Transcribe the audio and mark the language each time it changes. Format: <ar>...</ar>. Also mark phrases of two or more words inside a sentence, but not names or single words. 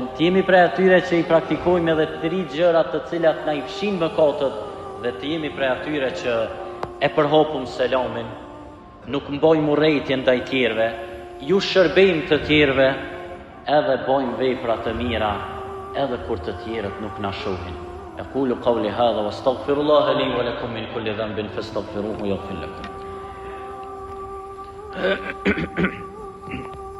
<sq>Të jemi prej atyre që i praktikojmë edhe 3 gjëra të cilat na i fshin mëkatet dhe të jemi prej atyre që e përhapum selamin, nuk mbajmë urrëtie ndaj tjerëve, ju shërbejmë të tjerëve, edhe bëjmë vepra të mira, edhe kur të tjerët nuk na shohin.</sq> <ar>أقول قولي هذا وأستغفر الله لي ولكم من كل ذنب فاستغفروه يغفر لكم.</ar>